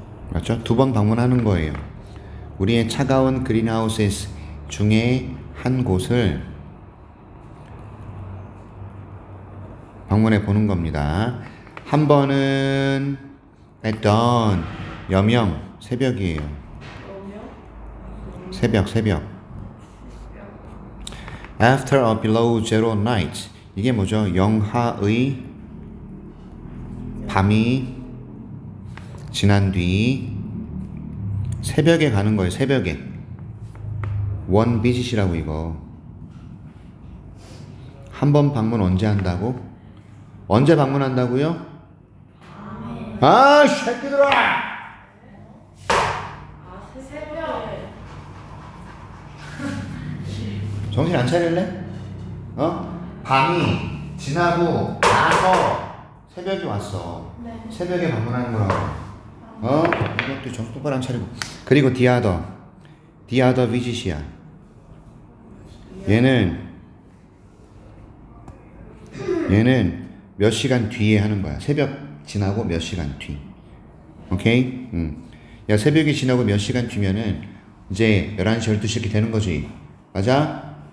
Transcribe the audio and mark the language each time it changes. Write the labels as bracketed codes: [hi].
[ko] 맞죠? 두 번 방문하는 거예요. 우리의 차가운 그린하우스 중에 한 곳을 방문해 보는 겁니다. 한 번은 [en] at dawn, [ko] 여명, 새벽이에요. 새벽. [en] After a below zero night. [ko] 이게 뭐죠? 영하의 밤이 지난 뒤 새벽에 가는 거예요. 새벽에. 원 비짓이라고 이거. 한 번 방문 언제 한다고? 언제 방문한다고요? 아, 새끼들아! 새벽. 정신 안 차릴래? 밤이 지나고 나서 새벽이 왔어. 네. 새벽에 방문하는 거라고. 이것도 정신 똑바로 안 차리고. 그리고 [en] the other visit [ko] 이야. 얘는 몇 시간 뒤에 하는 거야. 새벽 지나고 몇 시간 뒤. 오케이? 야, 새벽이 지나고 몇 시간 뒤면은 이제 11시, 12시 이렇게 되는 거지. 맞아?